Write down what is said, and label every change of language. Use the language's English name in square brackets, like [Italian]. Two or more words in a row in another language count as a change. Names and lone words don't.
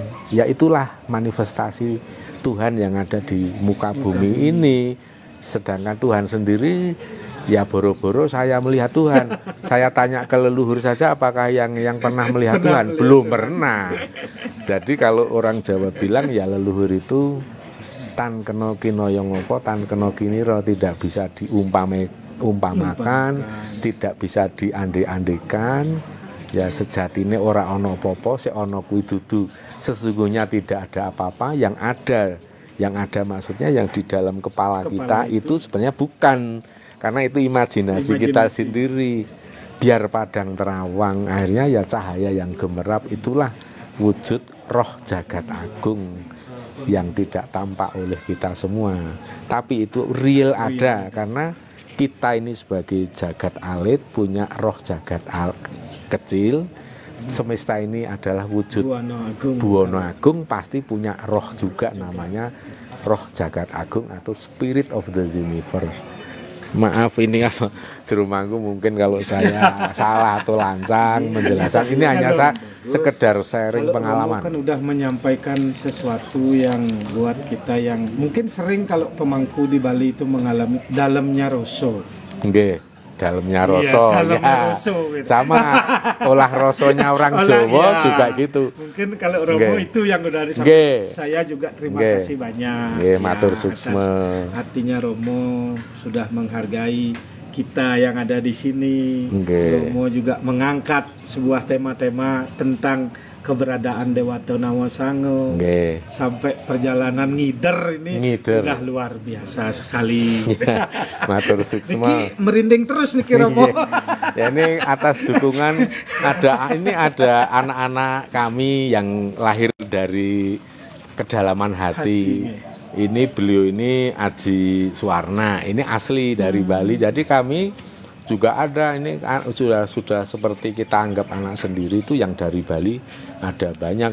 [Indonesian] Ya itulah manifestasi Tuhan yang ada di muka bumi ini. Sedangkan Tuhan sendiri ya boro-boro saya melihat Tuhan. Saya tanya ke leluhur saja apakah yang pernah melihat Tuhan? Belum pernah. Jadi kalau orang Jawa bilang ya leluhur itu [Javanese] tan kena kinoyong apa, tan kena kiniro, [Indonesian] tidak bisa diumpamakan, tidak bisa diande-andekan. [Javanese] Ya sejatine ora ono apa-apa, sik ono kuwi dudu. [Indonesian] Sesungguhnya tidak ada apa-apa, yang ada maksudnya yang di dalam kepala kita itu sebenarnya bukan. Karena itu imajinasi kita sendiri. Biar padang terawang, akhirnya ya cahaya yang gemerlap, itulah wujud roh jagat agung yang tidak tampak oleh kita semua. Tapi itu real ada, karena kita ini sebagai jagat alit punya roh jagat kecil. Semesta ini adalah wujud Buwono Agung, pasti punya roh juga, namanya roh jagat agung atau [English] spirit of the universe. [Indonesian] Maaf ini apa jerumangku mungkin kalau saya salah atau lancang menjelaskan, ini hanya saya sekedar sharing pengalaman. Kan udah menyampaikan sesuatu yang buat kita yang mungkin sering kalau pemangku di Bali itu mengalami dalamnya roso. Nggih, dalamnya roso. Ya, gitu. Sama olah rosonya orang Jawa juga gitu. Mungkin kalau Romo itu yang udah disampaikan, saya juga terima kasih banyak. [Balinese] Matur suksma. [Indonesian] Artinya Romo sudah menghargai kita yang ada di sini. Romo juga mengangkat sebuah tema-tema tentang keberadaan Dewata Nawasango. Sampai perjalanan ngider ini udah luar biasa sekali. [Balinese] Matur suksma. [Indonesian] Merinding terus nih Romo. Ya, ini atas dukungan ada anak-anak kami yang lahir dari kedalaman hati. Ini beliau ini Aji Suwarna, ini asli dari Bali. Jadi kami juga ada, ini sudah seperti kita anggap anak sendiri itu yang dari Bali ada banyak.